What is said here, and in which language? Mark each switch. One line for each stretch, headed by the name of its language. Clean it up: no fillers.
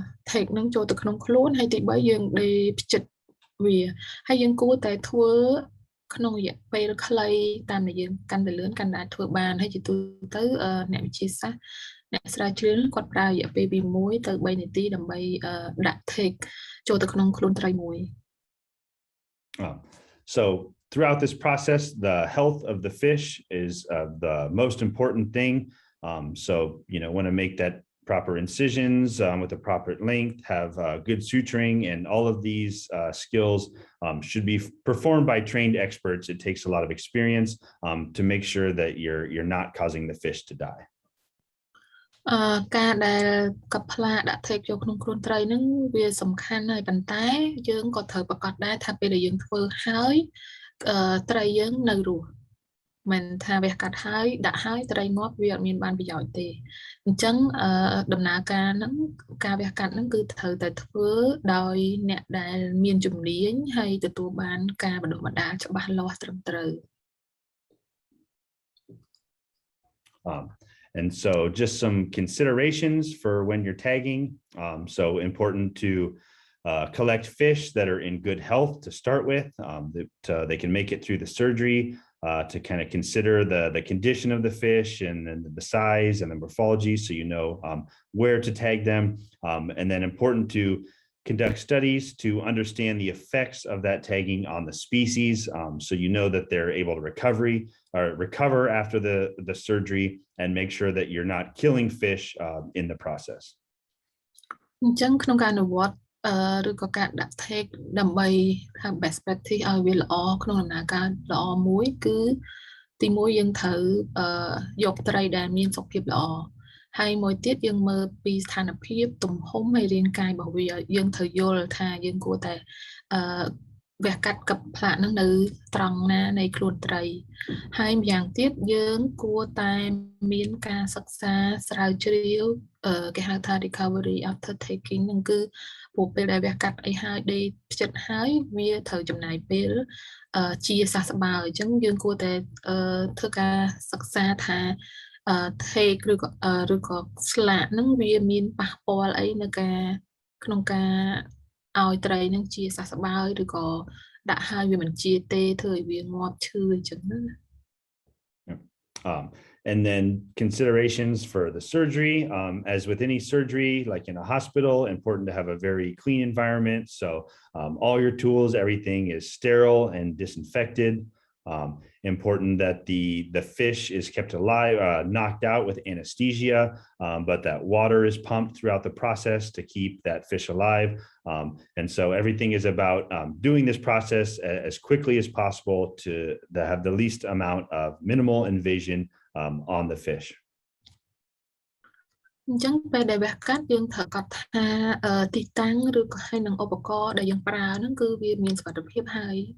Khmer: tag ហ្នឹងចូលទៅក្នុងខ្លួនហើយទី3យើងដេរផ្ចិតវាហើយយើងគួរតែធ្វើក្នុងរយៈពេលខ្លីតាមដែលយើងកាន់តែលឿនកាន់តែអាចធ្វើបានហើយជាទូទៅអ្នកវិទ្យាសាស្ត្រអ្នកស្រាវជ្រាវគាត់ប្រើរយៈពេលពី1ទៅ3នាទីដើម្បីដាក់ tag ចូលទៅក្នុងខ្លួនត្រីមួយ
English: So throughout this process, the health of the fish is the most important thing. So, want to make that proper incisions with the proper length, have good suturing, and all of these skills should be performed by trained experts. It takes a lot of experience to make sure that you're not causing the fish to die.
Khmer: ការដែលកັບផ្លាកដាក់ tag ចូលក្នុងខ្លួនត្រីហ្នឹងវាសំខាន់ហើយប៉ុន្តែយើងក៏ត្រូវប្រកាសដែរថាពេលដែលយើងធ្វើហើយត្រីយើងនៅរស់មិនថាវះកាត់ហើយដាក់ហើយត្រីងាប់វាអត់មានបានប្រយោជន៍ទេអញ្ចឹងដំណើរការហ្នឹងការវះកាត់ហ្នឹងគឺត្រូវតែធ្វើដោយអ្នកដែលមានជំនាញហើយទទួលបានការបណ្ដុះបណ្ដាលច្បាស់លាស់ត្រឹមត្រូវ
English: And so just some considerations for when you're tagging. So important to collect fish that are in good health to start with, that they can make it through the surgery, to kind of consider the condition of the fish and the size and the morphology so you know where to tag them. And then important to conduct studies to understand the effects of that tagging on the species so you know that they're able to recover after the surgery and make sure that you're not killing fish in the process.
Khmer: អញ្ចឹងក្នុងការអនុវត្តឬក៏ការដាក់ tag ដើម្បីថា best practice ឲ្យវាល្អក្នុងដំណើរការល្អមួយគឺទី1យើងត្រូវយកត្រីដែលមានសុខភាពល្អហើយមួយទៀតយើងមើលពីស្ថានភាពទំហំហើយរាងកាយរបស់វាយើងត្រូវយល់ថាយើងគួរតែ វះកាត់កັບផ្លាកហ្នឹងនៅត្រង់ណានៃខ្លួនត្រីហើយម្យ៉ាងទៀតយើងគួរតែមានការសិក្សាស្រាវជ្រាវគេហៅថា
English: recovery after taking
Khmer: ហ្នឹងគឺពួកពេលដែលវះកាត់អីហើយដេកផ្ចិតហើយវាត្រូវចំណាយពេលជាសះស្បើយអញ្ចឹងយើងគួរតែធ្វើការសិក្សាថា take ឬក៏ស្លាកហ្នឹងវាមានប៉ះពាល់អីនៅក្នុងការឲ្យត្រីហ្នឹងជាសះស្បើយឬក៏ដាក់ហើយវាមិនជាទេធ្វើឲ្យវាងាប់ឈឺអញ្ចឹងណា
English: And then considerations for the surgery, as with any surgery, like in a hospital, important to have a very clean environment. So all your tools, everything is sterile and disinfected. Important that the fish is kept alive, knocked out with anesthesia, but that water is pumped throughout the process to keep that fish alive. And so everything is about doing this process as quickly as possible to have the least amount of minimal invasion on the fish.
Khmer: អញ្ចឹងពេលដែលវះកាត់យើងត្រូវកត់ថាទីតាំងឬក៏ឲ្យនឹងឧបករណ៍ដែលយើងប្រើហ្នឹងគឺវាមានសុវត្ថិភាពហើយ